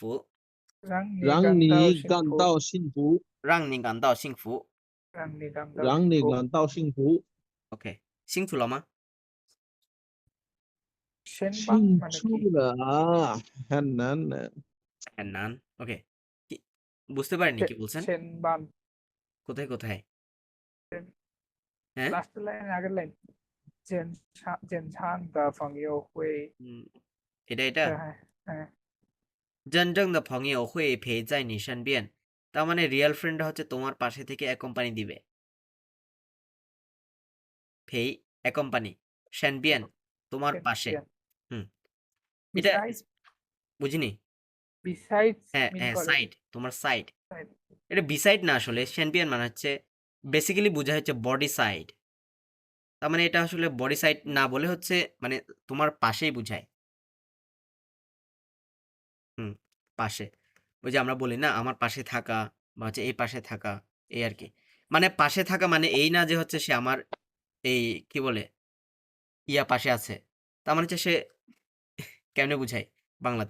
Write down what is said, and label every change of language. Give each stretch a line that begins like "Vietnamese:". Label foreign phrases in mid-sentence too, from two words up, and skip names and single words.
Chinese: 让你感到幸福，让你感到幸福让你感到幸福。 OK 清楚了吗先清帮楚了啊，很难的。很难
Bangla: OK বুঝতে পারেনি কি বলছেন
Chinese: 先帮
Bangla: কোথায় কোথায় হ্যাঁ
English: last line
Bangla: আগের লাইন
Chinese: 检查的朋友会
Bangla: এটা এটা হ্যাঁ
Chinese: 真正的朋友会陪在你身边
Bangla: তার মানে
English: real friend
Bangla: হচ্ছে তোমার পাশে থেকে অ্যাকম্পানি দিবে পেই অ্যাকম্পানি সেনবিয়ান তোমার পাশে এটা বুঝিনি
English: besides
Bangla: হ্যাঁ হ্যাঁ সাইড তোমার সাইড এটা বিসাইড না আসলে সেনবিয়ান মানে হচ্ছে বেসিক্যালি বোঝায় হচ্ছে
English: body side
Bangla: তার মানে এটা আসলে
English: body side
Bangla: না বলে হচ্ছে মানে তোমার পাশেই বোঝায় পাশে ওই যে আমরা বলি না আমার পাশে থাকা বা হচ্ছে এই পাশে থাকা এই আর কি মানে পাশে থাকা মানে এই না যে হচ্ছে সে আমার এই কি বলে ইয়া পাশে আছে তার মানে হচ্ছে সে কেমনে বুঝায় বাংলাতে